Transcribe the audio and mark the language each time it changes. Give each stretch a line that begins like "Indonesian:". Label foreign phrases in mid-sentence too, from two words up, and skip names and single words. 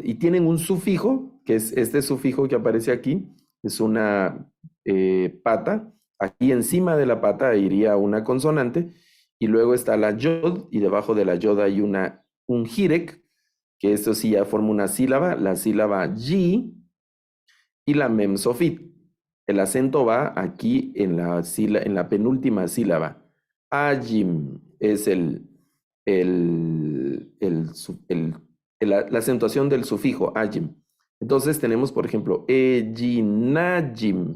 Spanish: Y tienen un sufijo, que es este sufijo que aparece aquí, es una pata. Aquí encima de la pata iría una consonante, y luego está la yod, y debajo de la yod hay un jirek, que esto sí ya forma una sílaba, la sílaba yi, y la mem sofit. El acento va aquí en la penúltima sílaba. Ajim es la acentuación del sufijo ajim. Entonces tenemos, por ejemplo, ejinajim.